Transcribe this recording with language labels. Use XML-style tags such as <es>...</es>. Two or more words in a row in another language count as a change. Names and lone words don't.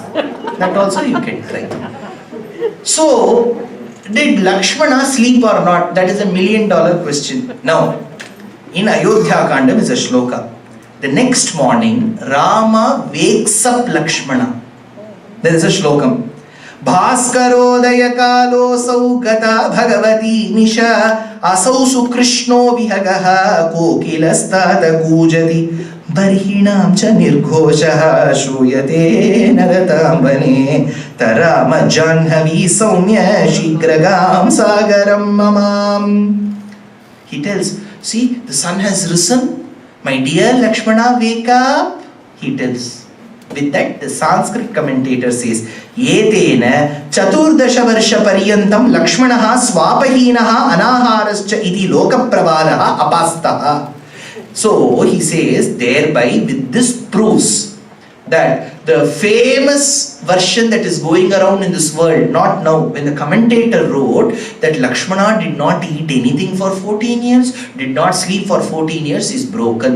<en>That also you can try. So, did Lakshmana sleep or not? That is $1 million question. Now, in Ayodhya Kandam is a shloka. The next morning, Rama wakes up Lakshmana. There is a</en> <sa>shlokam. भास्करोदय कालो सौगत भगवती निशा असौ सुकृष्णो विहगः कोकिलस्तत कूजति बर्हिणां च निर्घोषः श्रूयते नरतम्बने तरम जाह्नवी सौम्य शीघ्रगं सागरं मामम्.</sa> <en>He tells, see, the sun has risen. My dear Lakshmana, wake up. He tells. With that, the Sanskrit commentator says,</en> <sa>येतेन चतुर्दश वर्ष पर्यन्तं लक्ष्मणः स्वापहीनः अनाहारश्च इति लोकप्रवालः अपास्तः.</sa> <en>So he says, thereby with this proves that the famous version that is going around in this world, not now, when the commentator wrote that Lakshmana did not eat anything for 14 years, did not sleep for 14 years, is broken.</en>